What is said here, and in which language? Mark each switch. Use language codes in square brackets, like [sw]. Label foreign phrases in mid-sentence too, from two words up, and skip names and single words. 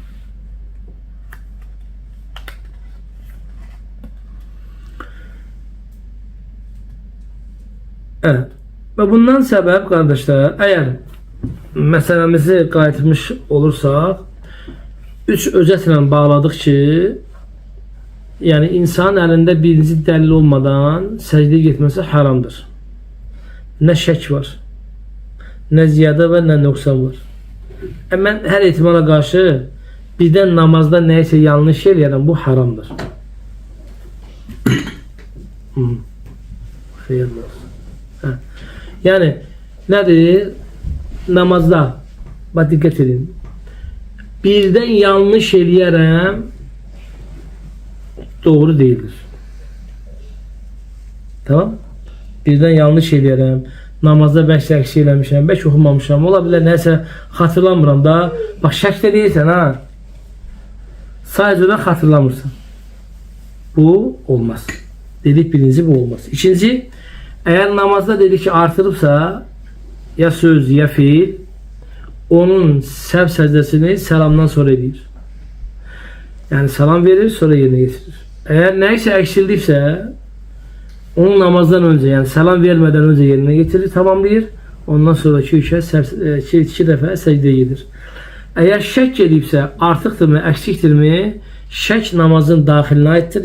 [tr] Evet. Ve bundan sebep kardeşler, eğer meselemizi qayıtmış olursak, 3 özetle bağladık ki, yani insan elinde [az] birinci dəlil olmadan səcdəyə getməsi haramdır. Ne şək var, ne ziyadə və nə nöqsan var. Mən hər ehtimala qarşı birdən namazda nəysə yanlış eləyərəm, bu haramdır. Xeyirli olsun. [tr] Yani nedir? Namazda bak dikkat edin. Birden [az] yanlış eləyərəm [tr] doğru değildir. [az] Tamam? Birden yanlış eləyərəm. Namazda bəlkə əks eləmişəm, bəlkə oxumamışam. Ola bilər nəsə xatırlamıram da. Bak şək də deyirsən ha. Sadəcə də xatırlamırsan. Bu olmaz. Dedik birinci bu olmaz. İkinci, eğer namazda dedik ki artırıbsa ya söz ya fiil onun səhv səcdəsini selamdan sonra edir. [tr] Yani selam verir sonra yerine getirir. Eğer neyse eksildirse onun namazdan önce yani selam vermeden önce yerine getirir, tamamlayır. Ondan sonraki iki defa secdeye gelir. [az] Eğer şək edibsə artıqdırmı, əksikdirmi, şək namazın daxilinə aiddir.